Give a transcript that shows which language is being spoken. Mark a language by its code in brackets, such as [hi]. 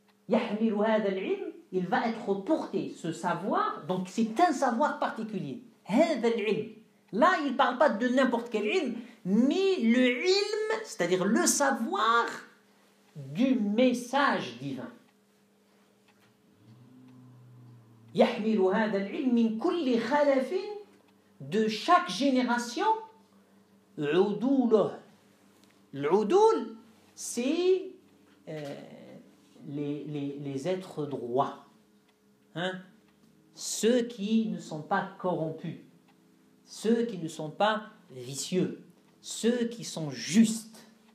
[ar] يحمل هذا العلم, [fr] il va être porté, ce savoir, donc c'est un savoir particulier. [ar] هذا العلم. [fr] Là, il ne parle pas de n'importe quel ilm, mais le ilm, c'est-à-dire le savoir du message divin. [ar] يحمل هذا العلم من كل خلف, [fr] de chaque génération, [ar] عدوله. [fr] L'udul, c'est les êtres droits, ceux qui ne sont pas corrompus, ceux qui ne sont pas vicieux, ceux qui sont justes.